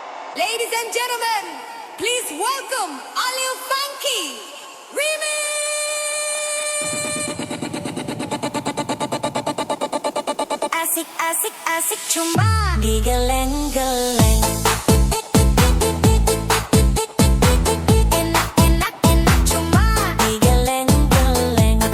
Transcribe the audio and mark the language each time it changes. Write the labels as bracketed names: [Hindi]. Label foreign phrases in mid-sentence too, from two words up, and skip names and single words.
[English] Ladies and gentlemen, please welcome Aliu Funky Remix. [Indonesian] Asik asik asik cuma digeleng-geleng. Enak enak enak cuma digeleng-geleng.